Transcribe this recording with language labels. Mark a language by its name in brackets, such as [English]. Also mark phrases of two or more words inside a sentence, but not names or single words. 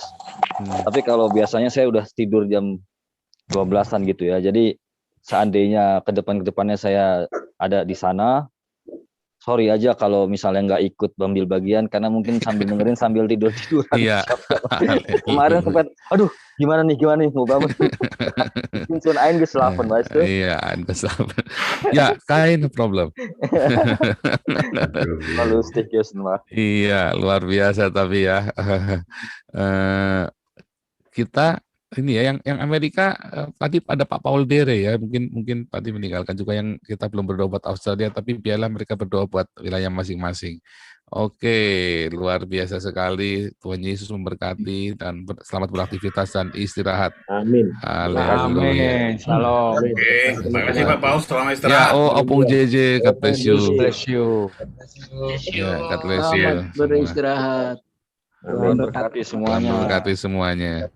[Indonesian] Tapi kalau biasanya saya udah tidur jam 12-an gitu ya. Jadi seandainya ke depannya saya ada di sana, sorry aja kalau misalnya nggak ikut ambil bagian karena mungkin sambil dengerin sambil tidur-tiduran. Iya. Kemarin sempat, aduh gimana nih mau bangun. [German] Mungkin ein geschlafen, weißt du? Iya, geschlafen. Ya, kein problem. [Indonesian] Lustig ya semua. Iya, luar biasa tapi ya. Kita ini ya yang Amerika tadi ada Pak Paul Dere ya, mungkin tadi meninggalkan juga yang kita belum berdoa buat Australia, tapi biarlah mereka berdoa buat wilayah masing-masing. Oke, luar biasa sekali. Tuhan Yesus memberkati dan selamat beraktivitas dan istirahat. Amin. Haleluya. Shalom. Oke, terima kasih Pak Paul, selamat Ya, istirahat. [English] Opung JJ, God bless you. Bless you. Ya, God bless you. [Indonesian] Selamat beristirahat. Tuhan berkati semuanya. Tuhan memberkati semuanya.